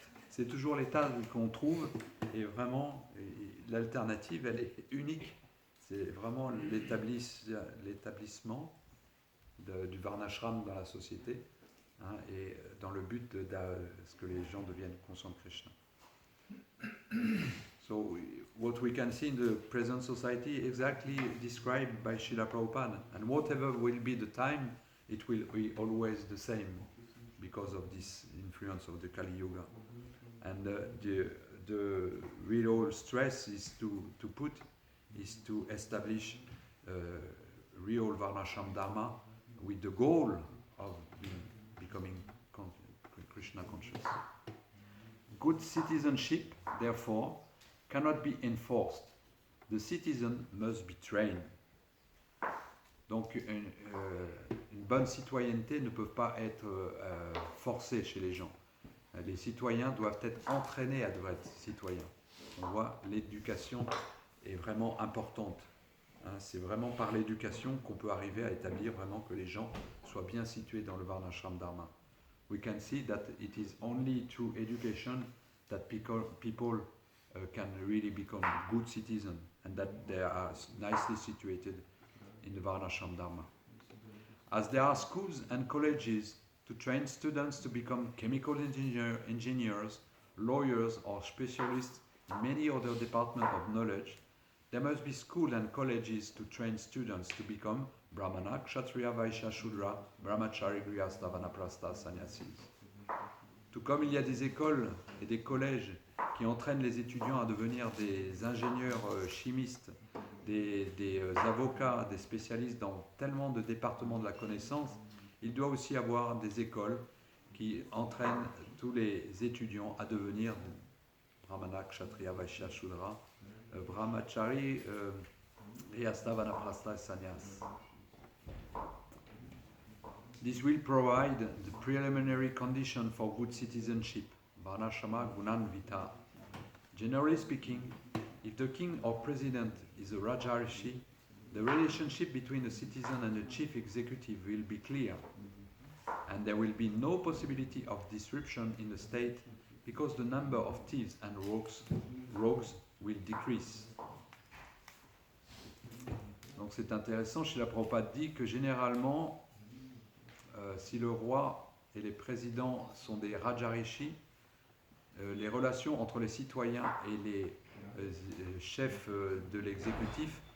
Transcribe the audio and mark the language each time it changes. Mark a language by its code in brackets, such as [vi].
[fr] C'est toujours l'état qu'on trouve et vraiment l'alternative, elle est unique. C'est vraiment l'établissement du Varnashram dans la société et dans le but ce que les gens deviennent conscients de Krishna. [en] So what we can see in the present society exactly described by Srila Prabhupada, and whatever will be the time, it will be always the same because of this influence of the Kali Yuga. And the real stress is to establish real Varnashram Dharma with the goal of becoming Krishna conscious. Good citizenship, therefore, cannot be enforced. The citizen must be trained. [fr] Donc, une bonne citoyenneté ne peut pas être forcée chez les gens. Les citoyens doivent être entraînés à devenir être citoyens. On voit, l'éducation est vraiment importante. C'est vraiment par l'éducation qu'on peut arriver à établir vraiment que les gens soient bien situés dans le Varnashram Dharma. [en] We can see that it is only through education that people can really become good citizens and that they are nicely situated in the Varnashram Dharma. As there are schools and colleges to train students to become chemical engineers, lawyers or specialists in many other departments of knowledge, there must be schools and colleges to train students to become Brahmana, Kshatriya, Vaishya, Shudra, Brahmachari, Grihastha, Vanaprastha, Sannyasis. [fr] Tout comme il y a des écoles et des collèges qui entraînent les étudiants à devenir des ingénieurs chimistes, des avocats, des spécialistes dans tellement de départements de la connaissance, il doit aussi y avoir des écoles qui entraînent tous les étudiants à devenir Brahmana, Kshatriya, Vaishya, Shudra, Brahmachari, Grihastha, Vanaprastha, Sannyas. [en] This will provide the preliminary condition for good citizenship, [sa] Varnashrama Gunanvita. [en] Generally speaking, if the king or president is a Rajarishi, the relationship between the citizen and the chief executive will be clear, and there will be no possibility of disruption in the state because the number of thieves and rogues will decrease. [fr] Donc c'est intéressant, Srila Prabhupada dit que généralement, si le roi et les présidents sont des Rajarishi, les relations entre les citoyens et les chefs de l'exécutif